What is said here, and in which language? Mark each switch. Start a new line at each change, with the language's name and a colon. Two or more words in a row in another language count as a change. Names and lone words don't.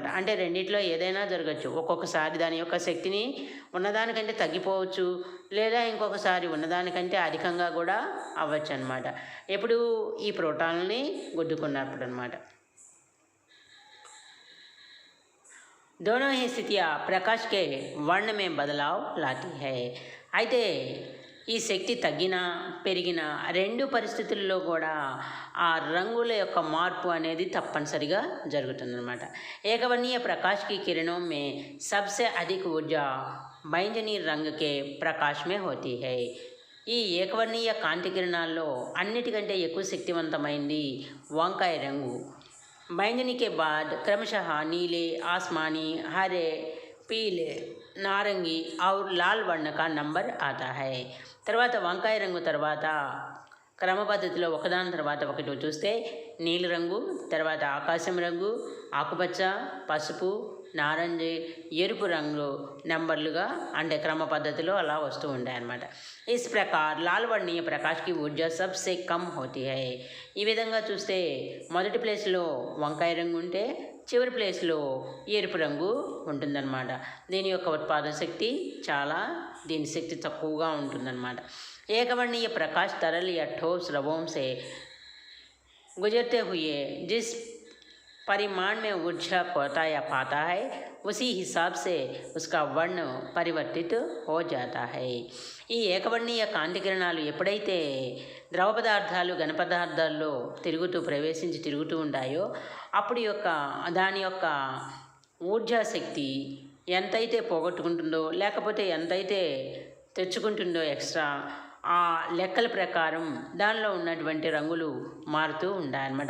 Telugu: అంటే రెండిట్లో ఏదైనా జరగచ్చు. ఒక్కొక్కసారి దాని యొక్క శక్తిని ఉన్నదానికంటే తగ్గిపోవచ్చు, లేదా ఇంకొకసారి ఉన్నదానికంటే అధికంగా కూడా అవ్వచ్చు అనమాట. ఎప్పుడు ఈ ప్రోటాన్లని గుద్దుకున్నప్పుడు అనమాట.
Hindi: दोनों ही स्थितियाँ प्रकाश के वर्ण में बदलाव लाती है.
Telugu: అయితే ఈ శక్తి తగ్గినా పెరిగినా రెండు పరిస్థితుల్లో కూడా ఆ రంగుల యొక్క మార్పు అనేది తప్పనిసరిగా జరుగుతుందన్నమాట.
Hindi: ఏకవర్ణీయ प्रकाश की किरणों में सबसे अधिक ऊर्जा बैंगनी रंग के प्रकाश में होती है.
Telugu: ఈ ఏకవర్ణీయ కాంతి కిరణాల్లో అన్నిటికంటే ఎక్కువ శక్తివంతమైంది వంకాయ రంగు.
Hindi: बैंगनी के बाद क्रमशः नीले, आसमानी, हरे, पीले, नारंगी और लाल वर्ण का नंबर आता है.
Telugu: తర్వాత వంకాయ రంగు తర్వాత క్రమ పద్ధతిలో ఒకదాని తర్వాత ఒకటి చూస్తే నీలిరంగు, తర్వాత ఆకాశం రంగు, ఆకుపచ్చ, పసుపు, నారంజ, ఎరుపు రంగు నెంబర్లుగా అంటే క్రమ పద్ధతిలో అలా వస్తూ ఉంటాయన్నమాట.
Hindi: इस प्रकार लाल वर्णीय प्रकाश की ऊर्जा सबसे कम होती है.
Telugu: ఈ విధంగా చూస్తే మొదటి ప్లేస్లో వంకాయ రంగు ఉంటే చివరి ప్లేస్లో ఎరుపు రంగు ఉంటుందన్నమాట. దీని యొక్క ఉత్పాదన శక్తి దీని శక్తి తక్కువగా ఉంటుందన్నమాట.
Hindi: ఏకవర్ణీయ प्रकाश तरल या ठोस रवों से गुजरते हुए जिस परिमाण में ऊर्जा खोता या पाता है उसी हिसाब से उसका वर्ण परिवर्तित हो जाता है.
Telugu: ఈ ఏకవర్ణీయ కాంతి కిరణాలు ఎప్పుడైతే ద్రవ పదార్థాలు ఘన పదార్థాల్లో తిరుగుతూ ఉంటాయో అప్పుడు దాని యొక్క ఊర్జా శక్తి ఎంతైతే పోగొట్టుకుంటుందో లేకపోతే ఎంతైతే తెచ్చుకుంటుందో ఎక్స్ట్రా ఆ లెక్కల ప్రకారం దానిలో ఉన్నటువంటి రంగులు మారుతూ ఉంటాయన్నమాట.